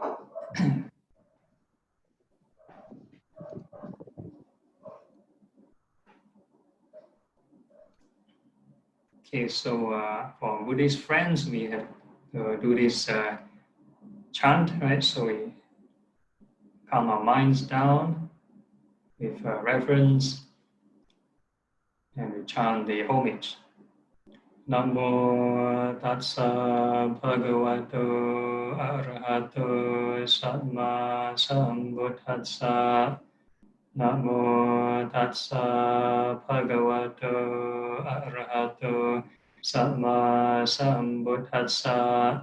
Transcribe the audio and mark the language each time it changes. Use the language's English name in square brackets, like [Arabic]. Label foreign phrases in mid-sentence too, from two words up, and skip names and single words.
[English] Okay, so for Buddhist friends, we have to do this chant, right? So we calm our minds down with reverence, and we chant the homage. [Pali] Namo tassa bhagavato arahato samma sambuddhassa. Namo tassa bhagavato arahato samma sambuddhassa.